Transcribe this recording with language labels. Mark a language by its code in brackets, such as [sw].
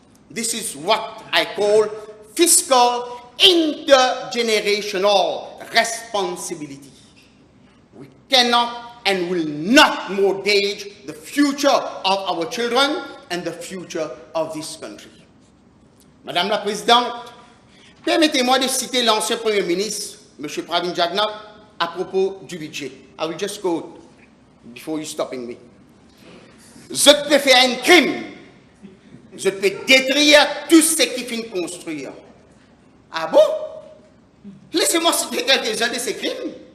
[en] This is what I call fiscal intergenerational responsibility. We cannot and will not mortgage the future of our children and the future of this country. [fr] Madame la Présidente, permettez-moi de citer l'ancien Premier ministre, M. Pravin Jagnat, à propos du budget. [en] I will just quote before you stopping me. [fr] Je peux faire un crime. Je peux détruire tout ce qui finit de construire. Ah bon? Laissez-moi citer quelques-uns de ces crimes.